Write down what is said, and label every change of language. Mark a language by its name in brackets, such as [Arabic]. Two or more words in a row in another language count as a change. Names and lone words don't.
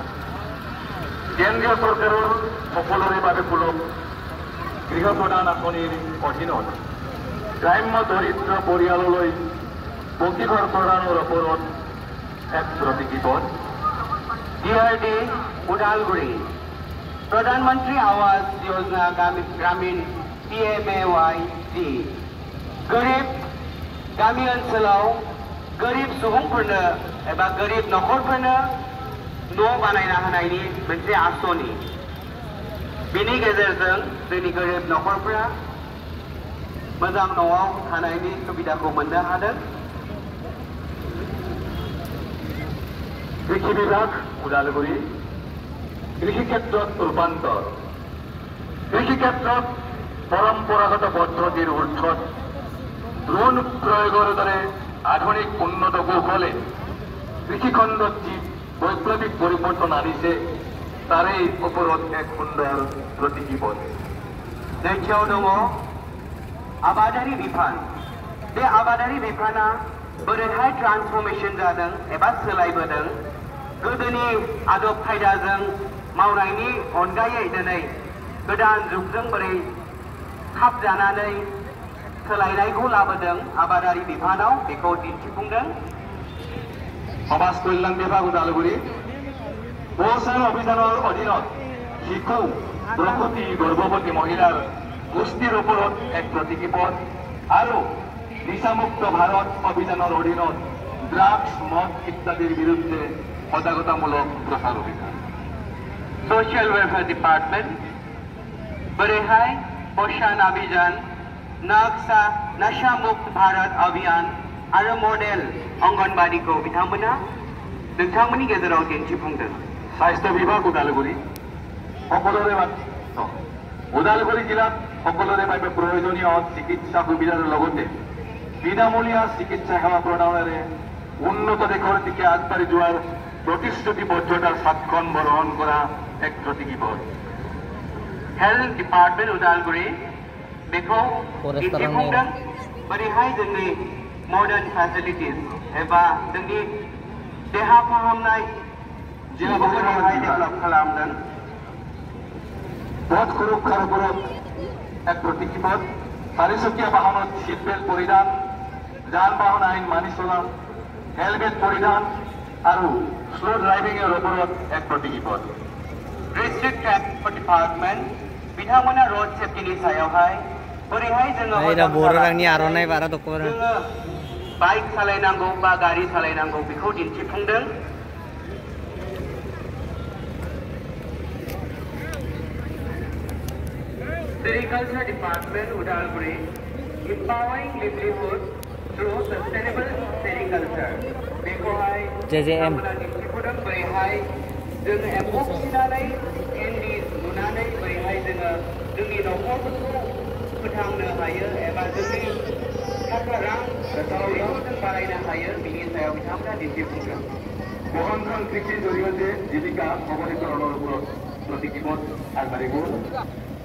[Assamese] কেন্দ্ৰীয় চৰকাৰৰ সকলোৰে বাবে সুলভ গৃহ প্ৰদান আঁচনিৰ অধীনত গ্ৰাম্য দৰিদ্ৰ পৰিয়াললৈ পকীঘৰ প্ৰদানৰ ওপৰত এক প্ৰতীকী পথ। [Bodo] DRD उदालगुरि प्रधानमंत्री आवास योजना ग्रामीण PMAYG गरिब गामि ओनसोलाव गरिब सुबुंफोरनो एबा गरिब नखरफोरनो न' बानायना होनायनि मोनसे आसनि। बिनि गेजेरजों जोंनि गरिब नखरफोरा मोजां न'आव थानायनि सुबिदाखौ मोननो हादों। [Assamese] কৃষি বিভাগ উদালগুৰি কৃষি ক্ষেত্ৰত ৰূপান্তৰ কৃষি ক্ষেত্ৰত পৰম্পৰাগত পদ্ধতিৰ ঊৰ্ধত ড্ৰোন প্ৰয়োগৰ দৰে আধুনিক উন্নত কৌশলে কৃষিখণ্ডত যি বৈপ্লৱিক পৰিৱৰ্তন আনিছে তাৰে ওপৰত এক সুন্দৰ প্ৰতীকী পথ। [Bodo] नैथियाव दङ आबादारि बिफान। बे आबादारि बिफाना बोरैहाय ट्रान्सफर्मेशन जादों एबा सोलायबोदों, गोदोनि आदब खायदाजों मावनायनि अनगायै दिनै गोदान जुगजों बोरै खाब जानानै सोलायनायखौ लाबोदों आबादारि बिफानाव बेखौ दिन्थिफुंदों। [Assamese] সমাজ কল্যাণ বিভাগ উদালগুৰি পোষণ অভিযানৰ অধীনত শিশু প্ৰসূতি গৰ্ভৱতী মহিলাৰ পুষ্টিৰ ওপৰত এক প্ৰতীকী পথ আৰু নিচামুক্ত ভাৰত অভিযানৰ অধীনত ড্ৰাগছ মদ ইত্যাদিৰ বিৰুদ্ধে সজাগতামূলক প্ৰচাৰ অভিযান। [English] social welfare department [Bodo] बोरैहाय पोषण अभियान, नशा मुक्त भारत अभियान आरो मडेल अंगनबादीखौ बिथांमोना नोंथांमोननि गेजेराव दिन्थिफुंदों। [Assamese] স্বাস্থ্য বিভাগ উদালগুৰি সকলোৰে উদালগুৰি জিলাত সকলোৰে বাবে প্ৰয়োজনীয় চিকিৎসা সুবিধাৰ লগতে বিনামূলীয়া চিকিৎসা সেৱা প্ৰদানেৰে উন্নত দেশৰ দিশে আগবাঢ়ি যোৱাৰ প্ৰতিশ্ৰুতিবদ্ধতাৰ স্বাক্ষৰ বহন কৰা এক প্ৰতীকী পথ। [English] health department [Bodo] उदालगुरि बेखौ दिन्थिफुंदों बोरैहाय जोंनि [English] modern facilities [Bodo] एबा जोंनि देहा फाहामनाय जिल्लाखौ बोरैहाय डेभेलप खालामदों। [Assamese] পথ সুৰক্ষাৰ ওপৰত এক প্ৰতীকী পথ। চাৰিচকীয়া বাহনত [English] seat belt [Assamese] পৰিধান, যান বাহন আইন মানি চলা, হেলমেট পৰিধান আৰু [English] slow driving [Assamese] ওপৰত এক প্ৰতীকী পথ। [English] district transport department [Bodo] बिथांमोना [English] road safety [Bodo] सायावहाय बोरैहाय जोङो बाइक सालायनांगौ बा गारि सालायनांगौ बेखौ दिन्थिफुंदों। [English] sericulture department उदालगुरि empowering livelihood through sustainable sericulture. [Bodo] बेखौहाय JJM दिन्थिफुदों बोरैहाय जोङो एम्फौ फिसिनानै इन्दि लुनानै बोरैहाय जोङो जोंनि न'खरफोरखौ फोथांनो हायो एबा जोंनि थाखा रां रांखावरिखौ जों बारायनो हायो बिनि सायाव बिथांमोना दिन्थिफुंदों। [Assamese] বহনক্ষম কৃষির জৰিয়তে জীৱিকা সবলীকৰণৰ ওপৰত প্ৰতি দিৱস আগবাঢ়িব।